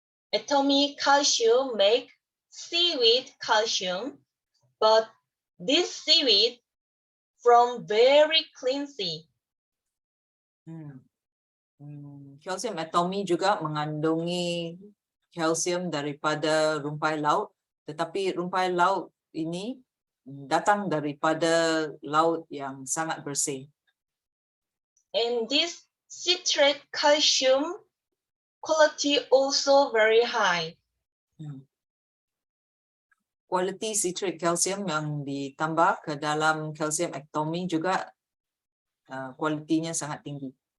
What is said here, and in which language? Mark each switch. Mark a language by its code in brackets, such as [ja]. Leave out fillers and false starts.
[en] Atomic calcium make seaweed calcium, but this seaweed from very clean sea. [ms] Kalsium atomi juga mengandungi kalsium daripada rumpai laut, tetapi rumpai laut ini datang daripada laut yang sangat bersih. [en] And this citrate calcium quality also very high. [ms] Kualiti citrate calcium yang ditambah ke dalam kalsium atomi juga kualitinya sangat tinggi.